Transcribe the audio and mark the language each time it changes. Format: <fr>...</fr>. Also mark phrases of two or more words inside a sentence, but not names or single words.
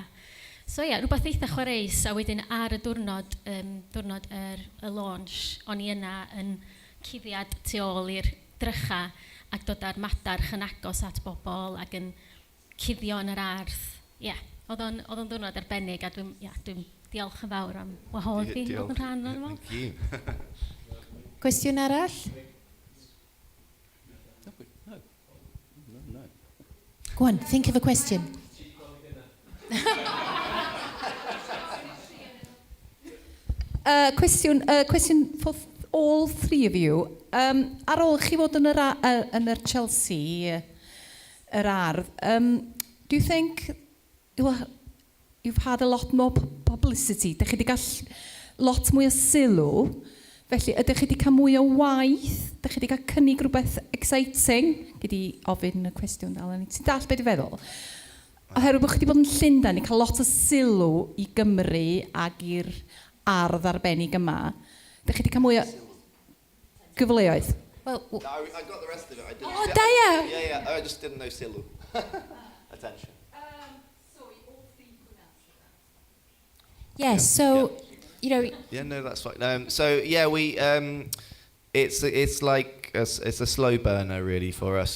<cy>So rhywbeth eitha chwaraeus, a wedyn ar y diwrnod y launch, o'n i yna yn cuddiad tu ôl i'r drycha ac dod â'r madarch yn agos at bobl ac yn cuddio yn yr ardd. Oedd o'n diwrnod arbennig, a dwi'n diolch yn fawr am wahodd fi fod yn rhan o'n</cy> <en>Thank you.</en> <cy>Cwestiwn arall?</cy> <en>No. Go on, think of a question. Question for all three of you.</en> <cy>Ar ôl chi fod yn yr Chelsea, yr ardd,</cy> <en>do you think you've had a lot more publicity?</en> <cy>Dych chi wedi cael lot mwy o sylw? Felly, ydych chi wedi cael mwy o waith? Dych chi wedi cael cynnig rhywbeth exciting? Gyd i ofyn y cwestiwn dal yn ti'n dall beth i feddwl? Oherwydd bod chi wedi bod yn Llundain i cael lot o sylw i Gymru ac i'r ardd arbennig yma. Dych chi wedi cael mwy o gyfleoedd?</cy> <en>No, I got the rest of it.</en> <cy>Da ia!</cy> <en>Yeah, I just didn't know sylw. Attention. Yes, so, you know... Yeah, no, that's fine. So, yeah, we... it's like it's a slow burner really for us.</en>